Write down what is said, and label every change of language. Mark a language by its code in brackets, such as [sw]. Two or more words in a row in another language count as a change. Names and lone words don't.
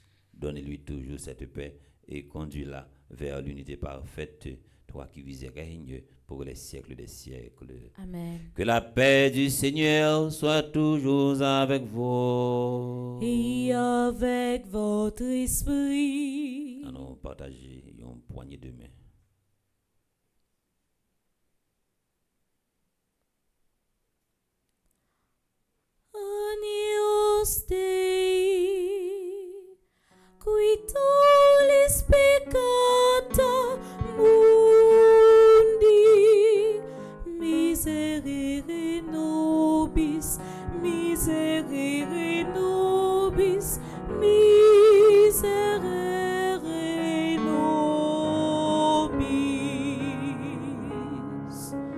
[fr] Donne-lui toujours cette paix et conduis-la vers l'unité parfaite, toi qui vis et règnes pour les siècles des siècles. Amen. Que la paix du Seigneur soit toujours avec vous. Et avec votre esprit. Nous partager une poignée de main. [la] Agnus Dei, qui tollis peccata mundi, miserere nobis, miserere nobis, miserere nobis.